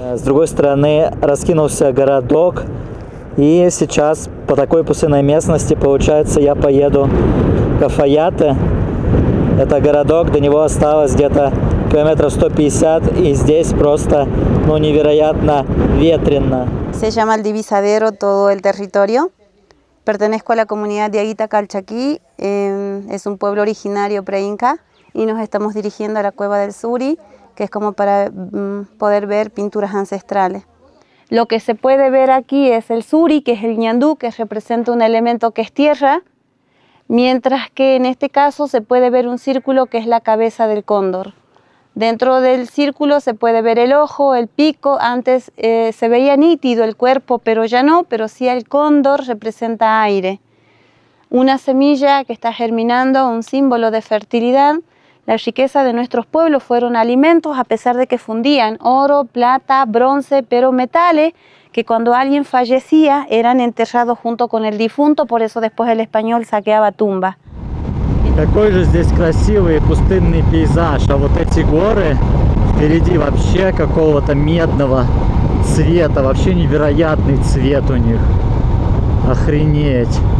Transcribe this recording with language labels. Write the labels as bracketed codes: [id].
[ru] С другой стороны раскинулся городок. И сейчас по такой пустынной местности, получается, я поеду в Кафаяте. Это городок, до него осталось где-то километров 150, и здесь просто, ну, невероятно ветрено. [es] Se llama el Divisadero todo el territorio. Pertenezco a la comunidad de Aguita Calchaquí, es un pueblo originario pre-inca, y nos estamos dirigiendo a la cueva del Suri, que es como para poder ver pinturas ancestrales. Lo que se puede ver aquí es el Suri, que es el ñandú, que representa un elemento que es tierra, mientras que en este caso se puede ver un círculo que es la cabeza del cóndor. Dentro del círculo se puede ver el ojo, el pico. Antes se veía nítido el cuerpo, pero ya no, pero sí el cóndor representa aire. Una semilla que está germinando, un símbolo de fertilidad. La riqueza de nuestros pueblos fueron alimentos, a pesar de que fundían oro, plata, bronce, pero metales que cuando alguien fallecía eran enterrados junto con el difunto, por eso después el español saqueaba tumbas. [ru] Какой же здесь красивый пустынный пейзаж, а вот эти горы впереди вообще какого-то медного цвета, вообще невероятный цвет у них, охренеть.